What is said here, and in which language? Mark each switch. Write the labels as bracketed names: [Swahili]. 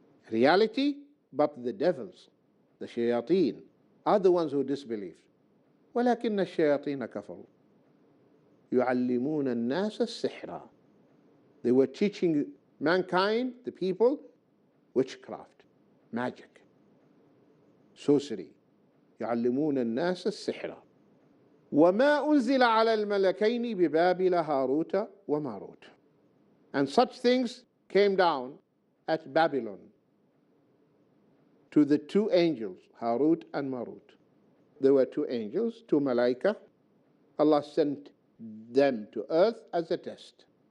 [English] Reality, but the devils, the shayateen, are the ones who disbelieve. [Arabic] وَلَكِنَّ الشَّيَاطِينَ كَفَرُوا يُعَلِّمُونَ النَّاسَ السِّحْرَ. [English] They were teaching mankind, the people, witchcraft, magic, sorcery. [Arabic] يعلمون الناس السحر وما أنزل على الملكين ببابل هاروت وماروت. [English] And such things came down at Babylon to the two angels, Harut and Marut. There were two angels, two malaika. Allah sent them to earth as a test.